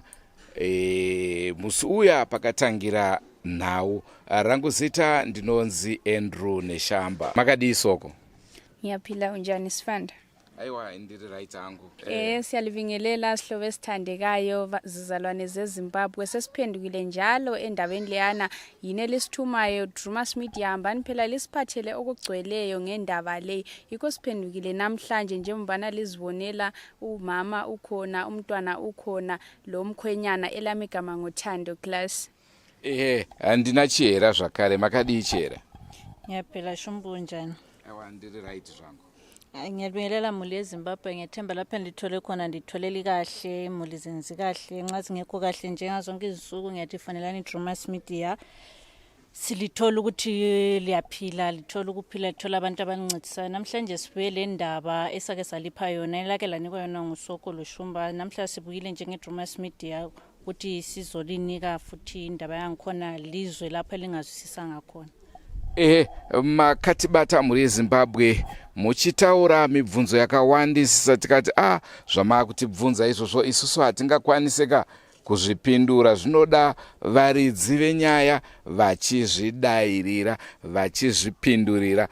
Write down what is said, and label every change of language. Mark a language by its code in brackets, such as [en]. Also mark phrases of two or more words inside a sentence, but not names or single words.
[sn] Musi uya pakatangira nhau. Rangu zita ndinonzi Andrew Neshamba. Makadii soko? [nd] Ngiyaphila unjani Sifanda? [sn] Aiwa ndiri right angu. [nd] Siyalivingelela sihlobo esithandekayo zizalwane zeZimbabwe. Sesiphendukile njalo endabeni leyana yini lesithumayo Drewmas Media hambani phela lisiphathele okugcweleyo ngendaba le. Yikho siphendukile namhlanje njengoba lizibonela umama ukhona, umntwana ukhona, lo mkhwenyana elamigama ngoThando class. [sn] Andina chihera zvakare. Makadii chihera? [nd] ngiyaphila shumbu njani? [sn] Aiwa ndiri right zvangu. [nd] Ngiyabingelela muli yeZimbabwe, ngiyethemba lapha ndithole khona nditholeli kahle, muli zenzi kahle, nxa singekho kahle njengazonke izinsuku ngiyathi fanelani Drewmas Media silithola ukuthi liyaphila, lithola ukuphila, lithola abantu abancedisayo. Namhlanje sibuye le ndaba esake salipha yona elake lanikwa yona ngusoko loshumba. Namhlanje sibuyile njengeDrewmas Media ukuthi sizolinika futhi indaba yangikhona lizwe lapha lingazwisisa ngakhona. [sn] Makatibata muri yeZimbabwe muchitaura mibvunzo yakawandisisa tikati zvamava kutibvunza izvozvo isusu hatingakwaniseka kuzvipindura. Zvinoda varidzi venyaya vachizvidairira, vachizvipindurira.